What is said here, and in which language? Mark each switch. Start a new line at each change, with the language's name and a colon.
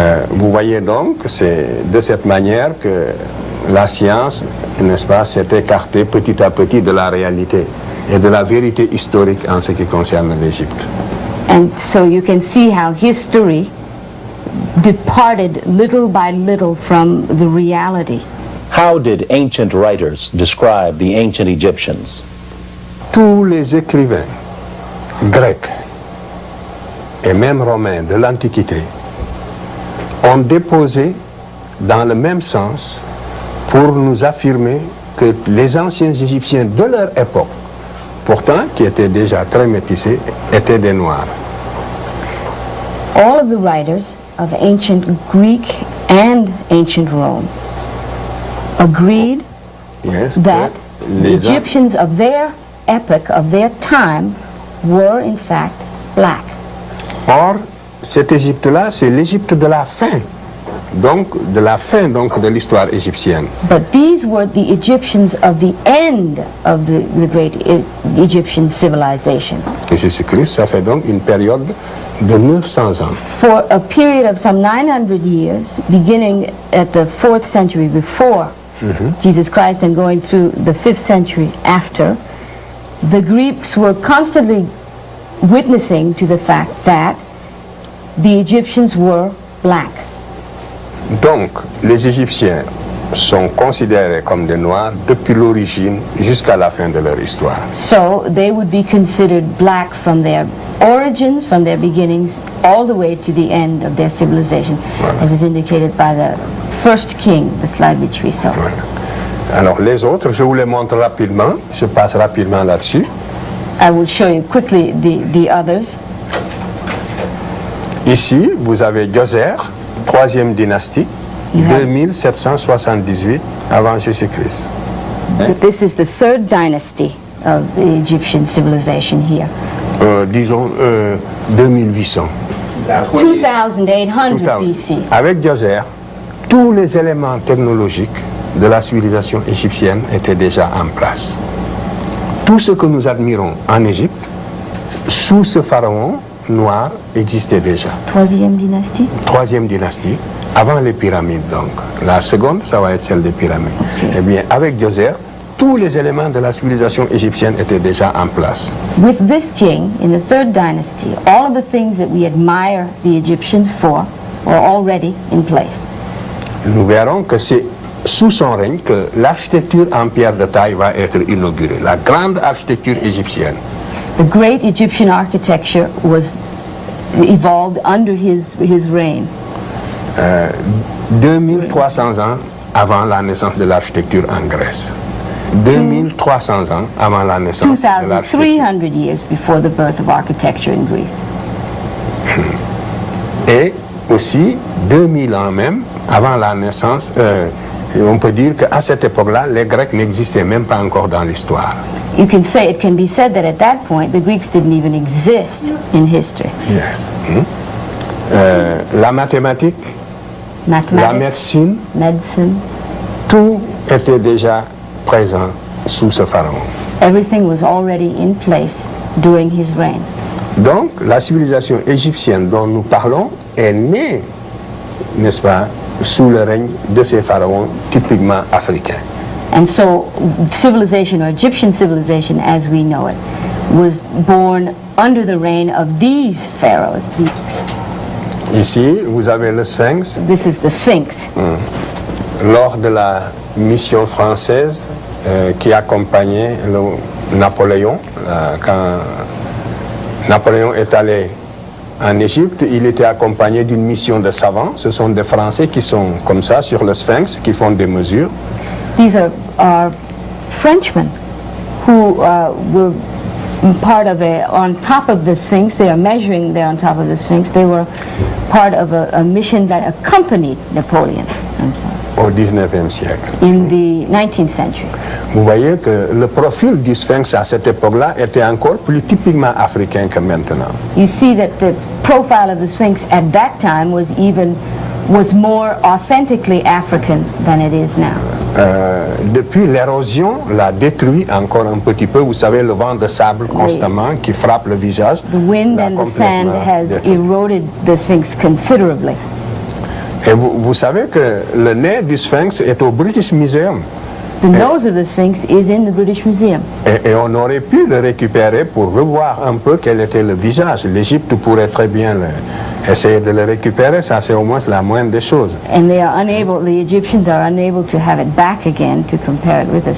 French: Vous voyez donc, c'est de cette manière que la science, n'est-ce pas, s'est écartée petit à petit de la réalité et de la vérité historique en ce qui concerne l'Égypte.
English: And so you can see how history departed little by little from the reality. How did ancient writers describe the ancient Egyptians?
French: Tous les écrivains grecs et même romains de l'Antiquité ont déposé dans le même sens pour nous affirmer que les anciens Égyptiens de leur époque, pourtant qui étaient déjà très métissés, étaient des Noirs.
English: All of the writers of ancient Greek and ancient Rome agreed Yes, that
French: que
English: the
French: les
English: Egyptians of their epoch, of their time, were in fact black.
French: Or, cette Égypte-là, c'est l'Égypte de la fin, donc de l'histoire égyptienne.
English: But these were the Egyptians of the end of the great Egyptian civilization.
French: Et Jésus-Christ, ça fait donc une période de 900 ans.
English: For a period of some 900 years, beginning at the 4th century before Jesus Christ and going through the 5th century after, the Greeks were constantly witnessing to the fact that the Egyptians were black.
French: Donc, les Égyptiens sont considérés comme des Noirs depuis l'origine jusqu'à la fin de leur histoire.
English: So they would be considered black from their origins, from their beginnings, all the way to the end of their civilization, as is indicated by the first king, the slide which we saw.
French: Alors, les autres, je vous les montre rapidement, je passe rapidement là-dessus.
English: I will show you quickly the others.
French: Ici, vous avez Djoser, 3e dynastie, 2778 avant Jésus-Christ.
English: This is the 3rd dynasty of the Egyptian civilization here.
French: Disons 2800.
English: 2800 BC.
French: Avec Djoser, tous les éléments technologiques de la civilisation égyptienne étaient déjà en place. Tout ce que nous admirons en Égypte, sous ce pharaon noir, existait déjà. Troisième dynastie? Troisième dynastie, avant les pyramides donc. La seconde, ça va être celle des pyramides.
English: Okay.
French: Eh bien, avec Djoser, tous les éléments de la civilisation égyptienne étaient déjà en place.
English: With this king, in the third dynasty, all of the things that we admire the Egyptians for were already in place.
French: Nous verrons que c'est sous son règne que l'architecture en pierre de taille va être inaugurée, la grande architecture égyptienne.
English: The great Egyptian architecture was evolved under his reign.
French: 2300 ans avant la naissance de l'architecture en Grèce. 2300 ans avant la naissance de l'architecture.
English: 2,300 years before the birth of architecture in Greece.
French: Et aussi 2000 ans même avant la naissance, on peut dire qu'à cette époque-là, les Grecs n'existaient même pas encore dans l'histoire.
English: It can be said that at that point the Greeks didn't even exist in history.
French: Yes. La mathématique, la
English: Mathematics,
French: médecine, tout était déjà présent sous ce pharaon.
English: Everything was already in place during his reign.
French: Donc, la civilisation égyptienne dont nous parlons est née, n'est-ce pas, sous le règne de ces pharaons typiquement africains.
English: And so civilization, or Egyptian civilization as we know it, was born under the reign of these pharaohs.
French: Ici, vous avez le Sphinx.
English: This is the Sphinx.
French: Lors de la mission française qui accompagnait Napoléon, quand Napoléon est allé en Égypte, il était accompagné d'une mission de savants. Ce sont des Français qui sont comme ça sur le Sphinx, qui font des mesures.
English: These are Frenchmen who were part of on top of the Sphinx. They are measuring there on top of the Sphinx. They were part of a mission that accompanied Napoleon. I'm sorry.
French: Au 19e siècle.
English: In the 19th century.
French: Vous voyez que le profil du Sphinx à cette époque-là était encore plus typiquement africain que maintenant.
English: You see that the profile of the Sphinx at that time was more authentically African than it is now.
French: Depuis l'érosion l'a détruit encore un petit peu. Vous savez, le vent de sable constamment qui frappe le visage.
English: The wind and the sand has eroded the Sphinx considerably.
French: Et vous savez que le nez du Sphinx est au British Museum.
English: The nose of the Sphinx is in the British Museum.
French: Et on aurait pu le récupérer pour revoir un peu quel était le visage. L'Égypte pourrait très bien essayer de le récupérer, ça c'est au moins la moindre des choses.
English: And the Egyptians are unable to have it back again to compare it with us.